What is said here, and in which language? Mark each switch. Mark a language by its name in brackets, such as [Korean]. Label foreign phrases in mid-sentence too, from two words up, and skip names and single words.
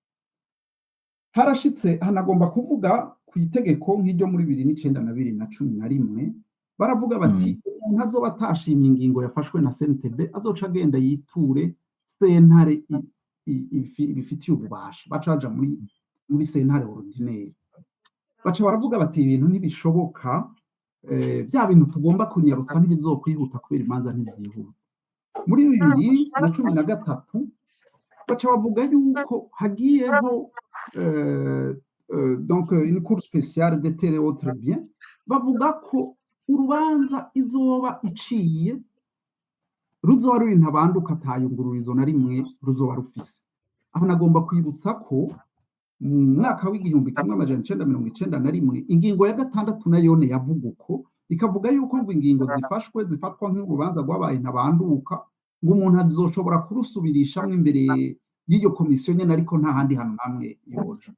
[Rundi] Harashitse hanagomba kuvuga ku itegeko nk'iryo muri 2009 na 2011, baravuga bati umuntu azoba atashimye ingingo yafashwe na CNTB azoca agenda yiture sentare ibifitiye ububasha, bacaja muri sentare ordinaire. Baca baravuga bati ibintu ntibishoboka, bya bintu tugomba kunyarutsa ntibizokwihuta kubera imanza ntizihuta. Muri 2013 baca bavuga yuko hagiyeho [French] donc une cour spéciale de terre et autres biens, [Rundi] bavuga ko urubanza izoba iciye ruzoba ruri ntabanduka, atayungururizo na rimwe ruzoba rufise. Aho nagomba kwibutsa ko mu mwaka w'1991 ingingo ya 6 nayone yavuga uko, ikavuga yuko ngo ingingo zifatwa nk'urubanza rwabaye ntabanduka, ngo umuntu azoshobora kurusubirishamwe imbere y'iyo komisiyo nyene, ariko nta handi hantu namwe yoja.